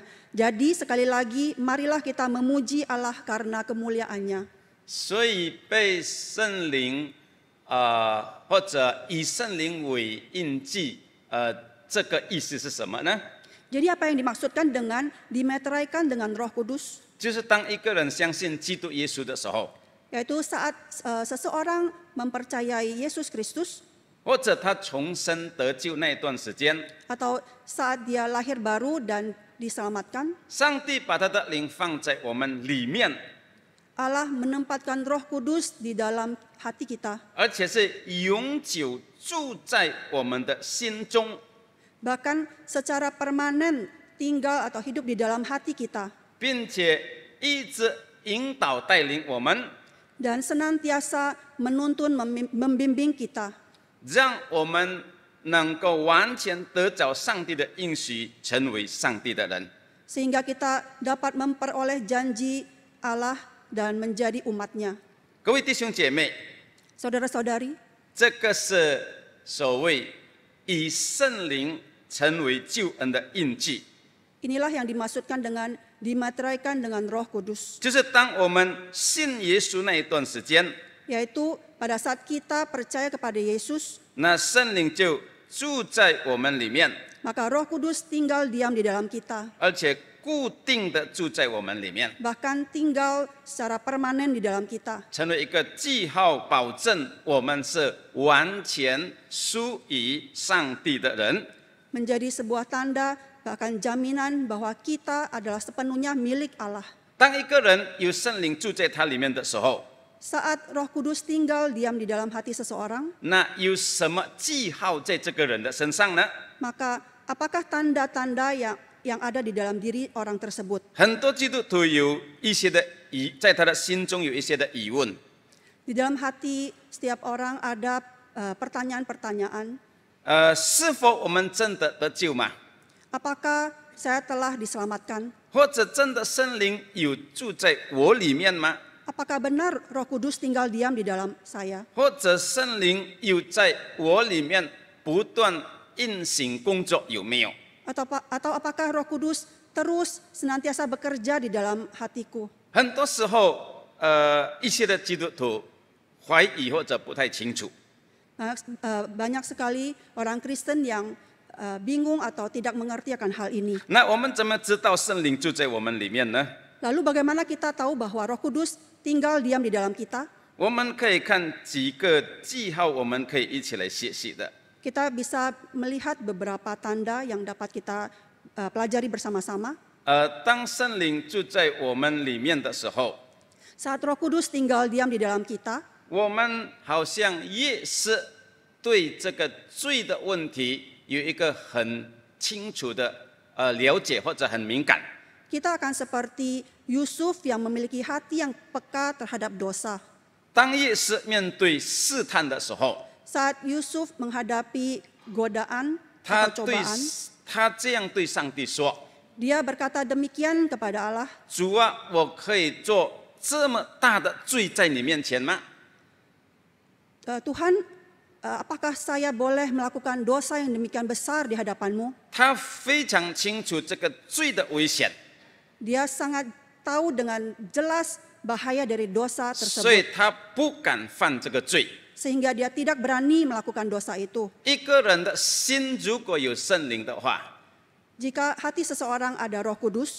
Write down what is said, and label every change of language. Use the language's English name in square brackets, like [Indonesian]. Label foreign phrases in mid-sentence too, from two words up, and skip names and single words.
[Indonesian] Jadi sekali lagi marilah kita memuji Allah karena kemuliaan-Nya. [Chinese] 所以被圣灵或者以圣灵为印记，这个意思是什么呢？ [Indonesian] Jadi apa yang dimaksudkan dengan dimeteraikan dengan Roh Kudus? [Chinese] 就是当一个人相信基督耶稣的时候， [Indonesian] Yaitu saat seseorang mempercayai Yesus Kristus [Chinese] 或者他重生得救那一段时间， [Indonesian] atau saat dia lahir baru dan diselamatkan, [Chinese] 上帝把他的灵放在我们里面， [Indonesian] Allah menempatkan Roh Kudus di dalam hati kita, [Chinese] 而且是永久住在我们的心中。 [Indonesian] bahkan secara permanen tinggal atau hidup di dalam hati kita, [Chinese] 并且一直引导带领我们， [Indonesian] dan senantiasa menuntun membimbing kita, [Chinese] 让我们能够完全得着上帝的应许，成为上帝的人。 [Indonesian] sehingga kita dapat memperoleh janji Allah dan menjadi umat-Nya. [Chinese] 各位弟兄姐妹， [Indonesian] Saudara-saudari, [Chinese] 这个是所谓以圣灵成为救恩的印记， [Indonesian] inilah yang dimaksudkan dengan dimeteraikan dengan Roh Kudus, [Chinese] 就是当我们信耶稣那一段时间， [Indonesian] yaitu pada saat kita percaya kepada Yesus, [Chinese] 那圣灵就住在我们里面， [Indonesian] maka Roh Kudus tinggal diam di dalam kita, [Chinese] 而且固定的住在我们里面， [Indonesian] bahkan tinggal secara permanen di dalam kita, [Chinese] 成为一个记号，保证我们是完全属于上帝的人。 [Indonesian] menjadi sebuah tanda bahkan jaminan bahwa kita adalah sepenuhnya milik Allah. [Chinese] 当一个人有圣灵住在他里面的时候， [Indonesian] Saat Roh Kudus tinggal diam di dalam hati seseorang, [Chinese] 那有什么记号在这个人的身上呢？ [Indonesian] maka apakah tanda-tanda yang ada di dalam diri orang tersebut? [Chinese] 很多基督徒有一些的在他的心中有一些的疑问， [Indonesian] Di dalam hati setiap orang ada pertanyaan-pertanyaan. [Chinese] 是否我们真的得救吗？ [Indonesian] Apakah saya telah diselamatkan? [Chinese] 或者真的圣灵有住在我里面吗？ [Indonesian] Apakah benar Roh Kudus tinggal diam di dalam saya? [Chinese] 或者圣灵有在我里面不断运行工作有没有？ [Indonesian] Atau apakah Roh Kudus terus senantiasa bekerja di dalam hatiku? [Chinese] 很多时候，一些的基督徒怀疑或者不太清楚。 [Indonesian] Banyak sekali orang Kristen yang bingung atau tidak mengerti akan hal ini. [Chinese] 那我们怎么知道圣灵住在我们里面呢？ [Indonesian] Lalu bagaimana kita tahu bahwa Roh Kudus tinggal diam di dalam kita? [Chinese] 我们可以看几个记号，我们可以一起来学习的。 [Indonesian] Kita bisa melihat beberapa tanda yang dapat kita pelajari bersama-sama. [Chinese] 当圣灵住在我们里面的时候， [Indonesian] Saat Roh Kudus tinggal diam di dalam kita, [Chinese] 我们好像越是对这个罪的问题有一个很清楚的了解或者很敏感。 [Indonesian] kita akan seperti Yusuf yang memiliki hati yang peka terhadap dosa. [Chinese] 当越是面对试探的时候， [Indonesian] Saat Yusuf menghadapi godaan [Chinese] 他 [Indonesian] atau [Chinese] 对 [Indonesian] cobaan, [Chinese] 他这样对上帝说 [Indonesian] dia berkata demikian kepada Allah, [Chinese] 主啊，我可以做这么大的罪在你面前吗？ [Indonesian] Tuhan, apakah saya boleh melakukan dosa yang demikian besar di hadapan-Mu? [Chinese] 他非常清楚这个罪的危险， [Indonesian] Dia sangat tahu dengan jelas bahaya dari dosa [Chinese] 所以 [Indonesian] tersebut, [Chinese] 他不敢犯这个罪。 [Indonesian] sehingga dia tidak berani melakukan dosa itu. [Chinese] 一个人的心如果有圣灵的话， [Indonesian] Jika hati seseorang ada Roh Kudus,